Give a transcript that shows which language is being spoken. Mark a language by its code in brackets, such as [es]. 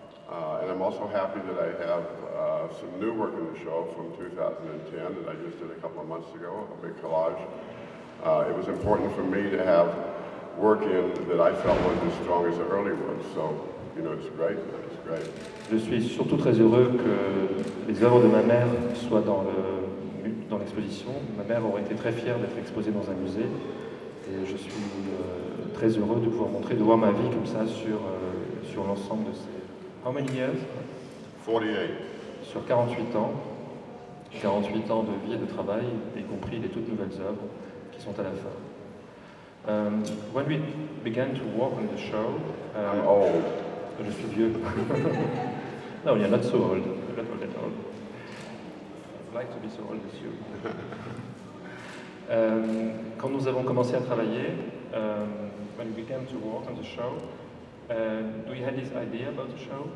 [en] And I'm also happy that I have some new work in the show from 2010 that I just did a couple of months ago, a big collage. It was important for me to have work in that I felt was as strong as the early ones. So, you know, it's great. It's great. [fr] Je suis surtout très heureux que les œuvres de ma mère soient dans l'exposition. Ma mère aurait été très fière d'être exposée dans un musée. Et je suis très heureux de pouvoir montrer, de voir ma vie comme ça sur l'ensemble de ces. [en] How many years? 48. [fr] Sur 48 ans. 48 ans de vie et de travail, y compris les toutes nouvelles œuvres. Sont à la fin. [en] When we began to work on the show, I'm old. [fr] Je suis vieux. [en] No, you're not so old. You're not old at all. I'd like to be so old as you. [fr] Quand nous avons commencé à travailler, [en] when we began to work on the show, do you have this idea about the show?